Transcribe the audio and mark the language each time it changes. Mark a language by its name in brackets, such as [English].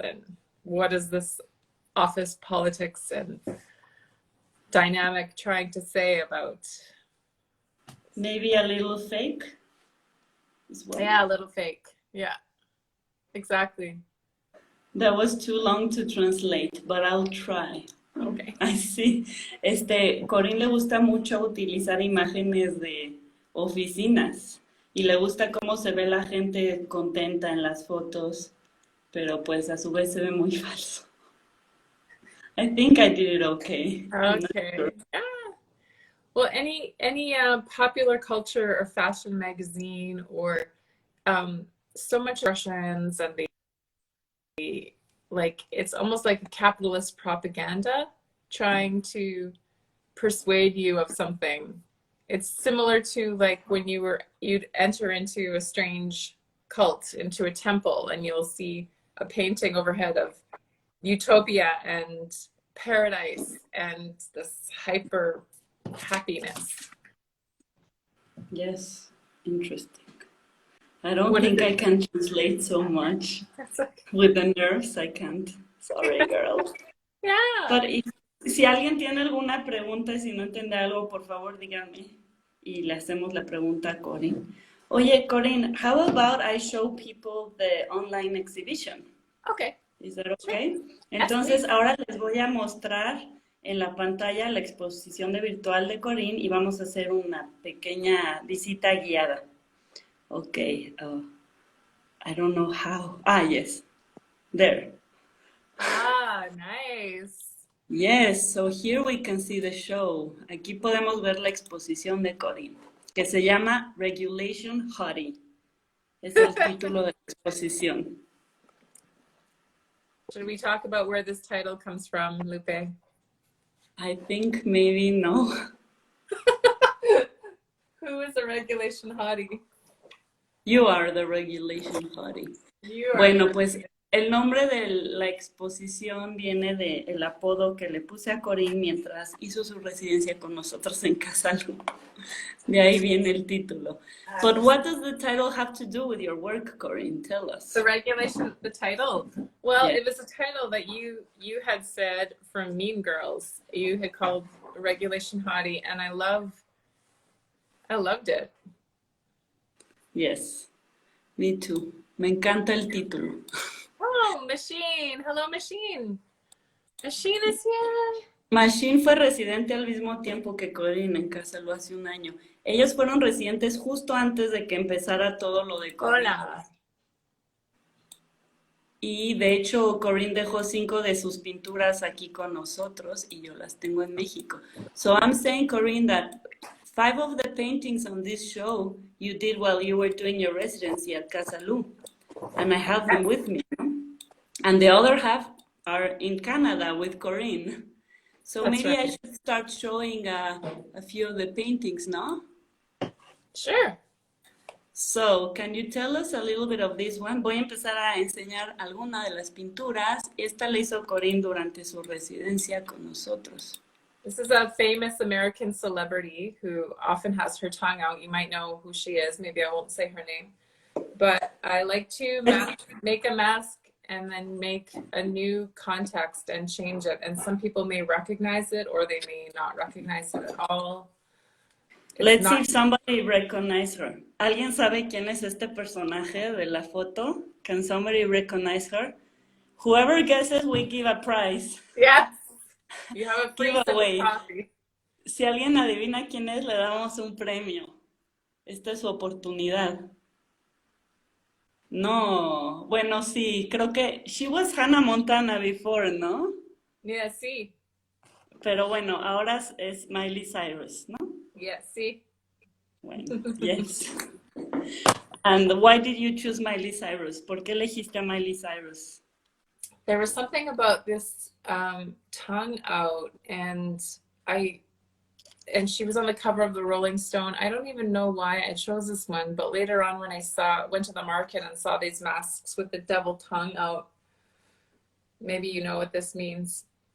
[English] And what is this office politics and dynamic trying to say about? Maybe a little fake as well. Yeah, a little fake. Yeah, exactly. That was too long to translate, but I'll try. Okay. I see. [Spanish] Corinne le gusta mucho utilizar imágenes de oficinas y le gusta cómo se ve la gente contenta en las fotos, pero pues a su vez se ve muy falso. [English] I think I did it okay. I'm not Okay. sure. Yeah. Well, any popular culture or fashion magazine or so much Russians and the like it's almost like a capitalist propaganda trying to persuade you of something. It's similar to like when you'd enter into a strange cult, into a temple, and you'll see a painting overhead of utopia and paradise and this hyper happiness. Yes, interesting. I don't What is think I it? can translate so much. That's like, With the nerves, I can't. Sorry, girl. yeah. [Spanish] But si alguien tiene alguna pregunta y si no entiende algo, por favor, dígame. Y le hacemos la pregunta a Corinne. [English] Oye, Corinne, how about I show people the online exhibition? Okay. Is that Sure. okay? Yes, [Spanish] Entonces, [English] please. [Spanish] ahora les voy a mostrar en la pantalla la exposición de virtual de Corinne y vamos a hacer una pequeña visita guiada. [English] Ok, I don't know how. Ah, yes, there. Ah, nice. Yes, so here we can see the show. [Spanish] Aquí podemos ver la exposición de Corinne, que se llama Regulation Hottie. Es el título de la exposición. [English] Should we talk about where this title comes from, Lupe? I think maybe no. Who is a regulation hottie? You are the Regulation Hottie. You are [Spanish] Bueno, [English] the [Spanish] pues el nombre de la exposición viene del apodo que le puse a Corinne mientras hizo su residencia con nosotros en Casa Lü. De ahí viene el título. [English] But what does the title have to do with your work, Corinne? Tell us. the regulation, the title. Well, Yeah. it was a title that you had said from Mean Girls. You had called Regulation Hottie, and I loved it. [Spanish] Yes, me too. Me encanta el título. [English] Oh, Machine. Hello, Machine. Machine is here. [Spanish] Machine fue residente al mismo tiempo que Corinne en Casa Lü hace un año. Ellos fueron residentes justo antes de que empezara todo lo de COVID. Hola. Y de hecho, Corinne dejó 5 de sus pinturas aquí con nosotros y yo las tengo en México. [English] So I'm saying, Corinne, that 5 of the paintings on this show you did while you were doing your residency at Casa Lü. And I have them with me. And the other half are in Canada with Corinne. So That's maybe I right. should start showing a few of the paintings, no? Sure. So, can you tell us a little bit of this one? [Spanish] Voy a empezar a enseñar alguna de las pinturas. Esta la hizo Corinne durante su residencia con nosotros. [English] This is a famous American celebrity who often has her tongue out. You might know who she is. Maybe I won't say her name. But I like to make a mask and then make a new context and change it. And some people may recognize it or they may not recognize it at all. Let's see if somebody recognizes her. [Spanish] ¿Alguien sabe quién es este personaje de la foto? [English] Can somebody recognize her? Whoever guesses, we give a prize. Yes. You have a free sip Giveaway. of coffee. [Spanish] Si alguien adivina quién es, le damos un premio. Esta es su oportunidad. No, bueno, sí, creo que she was Hannah Montana before, ¿no? [English] Yeah, see. [Spanish] Pero bueno, ahora es Miley Cyrus, ¿no? [English] Yeah, see. [Spanish] Bueno, yes. [English] And why did you choose Miley Cyrus? [Spanish] ¿Por qué elegiste a Miley Cyrus? [English] There was something about this tongue out, and she was on the cover of the Rolling Stone. I don't even know why I chose this one, but later on when I went to the market and saw these masks with the devil tongue out, maybe you know what this means.